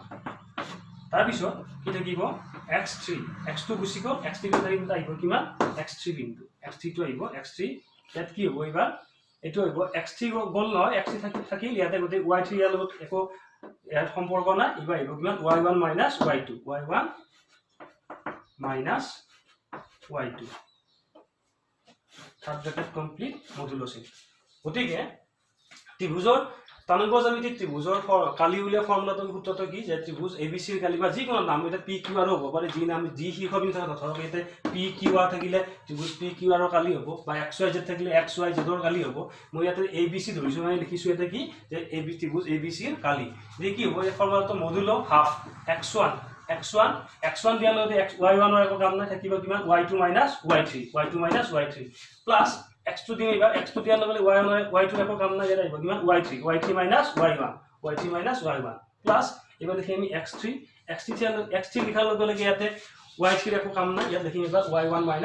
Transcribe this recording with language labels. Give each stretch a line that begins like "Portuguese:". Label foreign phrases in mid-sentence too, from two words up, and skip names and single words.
Assamese: তাৰপিছত কি থাকিব x2 গুচি গ'ল, x3 আহিব কিমান x3 বিন্দু, x3টো আহিব x3 ইয়াত কি হ'ব এবাৰ এইটো হ'ব x3 গল নহয় x3 থাকিল ইয়াতে গতে y3 ইয়াৰ লগত একো ইয়াৰ সম্পৰ্ক নাই এবাৰ আহিব কিমান y1 minus y2 y1 minus y2
English: third bracket complete modulo
Assamese: চিন গতিকে ত্ৰিভুজৰ তানব জ্যামিতি ত্রিভুজৰ কালি উলিয়া ফর্মুলাটো সূত্ৰটো কি যে ত্রিভুজ এবিসি ৰ কালি বা যিকোনো নাম এটা পি কিউ আৰ হ'ব পাৰে যি নাম যি শীৰ্ষবিন্দু থাকে ধৰক এতে পি কিউ আৰ থাকিলে ত্রিভুজ পি কিউ আৰ ৰ কালি হ'ব বা এক্স ওয়াই জেড থাকিলে এক্স ওয়াই জেড ৰ কালি হ'ব মই ইয়াতে এবিসি ধৰিছো মানে লিখিছো এটা কি যে এবি ত্রিভুজ এবিসি ৰ কালি যে কি হ'ব এই ফৰ্মুলাটো
English: modulo half
Assamese: x1 দিয়াৰ লগতে y1 ৰ একো কাম নাই থাকিব কিমান y2 y3 প্লাস x2 দিম এবাৰ x2 দিয়াৰ লগে y2 একো কাম নাই ইয়াত আহিব কিমান y3 y1 প্লাস এবাৰ লিখিম আমি x3 লিখাৰ লগে লগে ইয়াতে y3 একো কাম নাই ইয়াত লিখিম এবাৰ y1